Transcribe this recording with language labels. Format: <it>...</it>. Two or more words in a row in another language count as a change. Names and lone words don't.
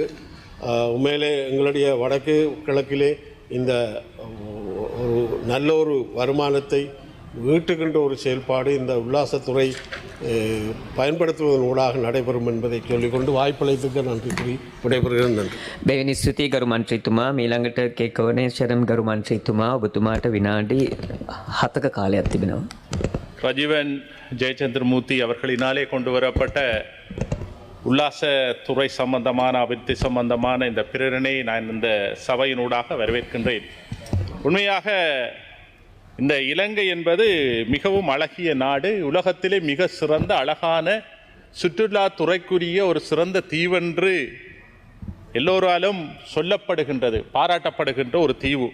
<ta>உண்மையிலே எங்களுடைய வடக்கு கிழக்கிலே இந்த ஒரு நல்ல ஒரு வருமானத்தை ஈட்டுகின்ற ஒரு செயல்பாடு இந்த உல்லாசத்துறை பயன்படுத்துவதன் ஊடாக நடைபெறும் என்பதை சொல்லிக்கொண்டு வாய்ப்பளித்துக்கு நன்றி கூறி விடைபெறுகிறேன். நன்றி.</ta> <si>බැවිනි ස්තුතියි ගරු මන්ත්‍රීතුමා. මීළඟට කේකවනේ ශරම් ගරු මන්ත්‍රීතුමා ඔබතුමාට විනාඩි 7ක කාලයක් තිබෙනවා.</si> <ta>ரஜீவன் ஜெயச்சந்திரமூர்த்தி அவர்களினாலே கொண்டு வரப்பட்ட உல்லாசத்துறை சம்பந்தமான அபிவிருத்தி சம்பந்தமான இந்த பிரேரணையை நான் இந்த சபையினூடாக வரவேற்கின்றேன். உண்மையாக இந்த இலங்கை என்பது மிகவும் அழகிய நாடு, உலகத்திலே மிக சிறந்த அழகான சுற்றுலாத்துறைக்குரிய ஒரு சிறந்த தீவென்று எல்லோராலும் சொல்லப்படுகின்றது, பாராட்டப்படுகின்ற ஒரு தீவு.</ta>